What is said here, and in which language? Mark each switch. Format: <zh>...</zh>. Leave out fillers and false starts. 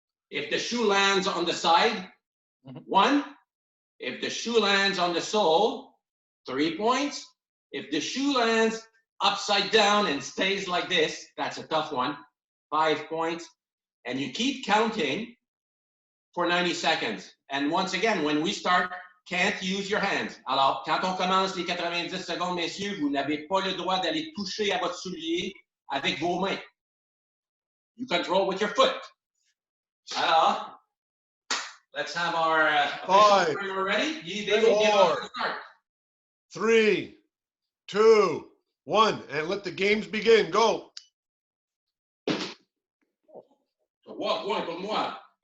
<en>If the shoe lands on the side, 1. If the shoe lands on the sole, 3 points. If the shoe lands upside down and stays like this, that's a tough one, 5 points. And you keep counting for 90 seconds. And once again, when we start, can't use your hands.</en> <fr>Alors, quand on commence les 90 secondes, messieurs, vous n'avez pas le droit d'aller toucher à votre soulier avec vos mains.</fr> <en>You control with your foot. Alors, let's have our official timer ready. They will give us the start. 3, 2, 1, and let the games begin. Go.</en> <fr>3 points pour moi.</fr>